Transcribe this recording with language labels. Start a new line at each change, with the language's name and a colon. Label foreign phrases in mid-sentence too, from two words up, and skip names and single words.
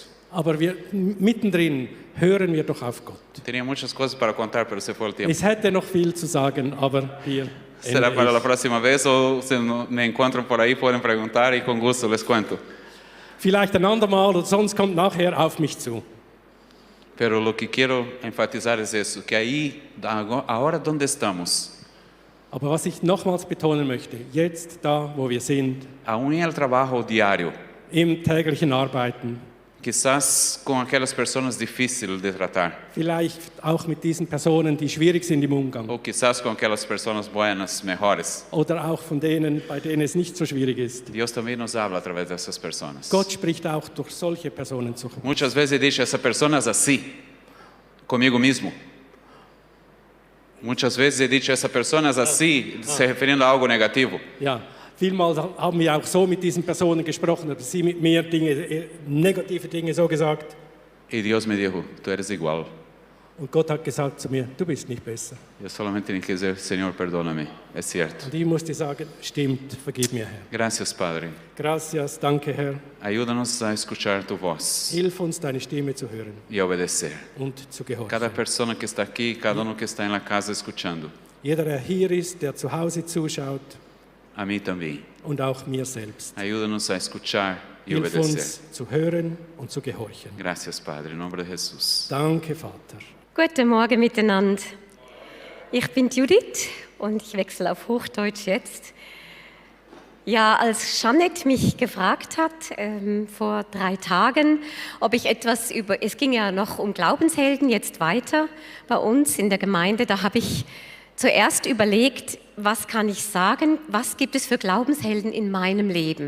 German: Aber mittendrin hören wir doch auf Gott.
Spanish: Tenía muchas cosas para contar, pero se fue el tiempo.
German: Es hätte noch viel zu sagen, aber hier
Spanish: Será
German: ende
Spanish: para la
German: ich.
Spanish: próxima vez o si me encuentran por ahí pueden preguntar y con gusto les cuento.
German: Vielleicht ein andermal oder sonst kommt nachher auf mich zu.
Spanish: Pero lo que quiero enfatizar es eso, que ahí, ahora donde estamos,
German: Aber was ich nochmals betonen möchte, jetzt da, wo wir sind,
Spanish: aún en el trabajo diario,
German: im täglichen Arbeiten,
Spanish: quizás con aquellas personas difíciles de tratar,
German: vielleicht auch mit diesen Personen, die schwierig sind im Umgang,
Spanish: o quizás con aquellas personas buenas, mejores,
German: oder auch von denen, bei denen es nicht so schwierig ist.
Spanish: Dios también nos habla a través de esas personas.
German: Gott spricht auch durch solche Personen zu.
Spanish: Muchas veces he dicho, esa persona es así, conmigo mismo. Muchas veces he dicho, esa persona es así, se refiriendo a algo negativo.
German: Ja, vielmals haben wir auch so mit diesen Personen gesprochen, oder sie mit mir negative Dinge so gesagt.
Spanish: Y Dios me dijo, tú eres igual.
German: Und Gott hat gesagt zu mir, du bist nicht besser.
Spanish: Yo solamente tenía que decir, Señor, perdóname, es cierto.
German: Und ich musste sagen, stimmt, vergib mir, Herr.
Spanish: Gracias, Padre. Gracias,
German: danke, Herr.
Spanish: Ayúdanos a escuchar tu voz
German: Hilf uns, deine Stimme zu hören
Spanish: y a obedecer.
German: und zu gehorchen.
Spanish: Cada persona que está aquí, cada uno que está en la casa escuchando,
German: Jeder, der hier ist, der zu Hause zuschaut
Spanish: a mí también.
German: und auch mir selbst.
Spanish: Ayúdanos a escuchar y
German: Hilf
Spanish: obedecer.
German: uns, zu hören und zu gehorchen.
Spanish: Gracias, Padre, en nombre de Jesús.
German: Danke, Vater. Guten Morgen miteinander. Ich bin Judith und ich wechsle auf Hochdeutsch jetzt. Ja, als Jeanette mich gefragt hat vor 3 Tagen, ob ich etwas über, es ging ja noch um Glaubenshelden, jetzt weiter bei uns in der Gemeinde, da habe ich zuerst überlegt, was kann ich sagen, was gibt es für Glaubenshelden in meinem Leben?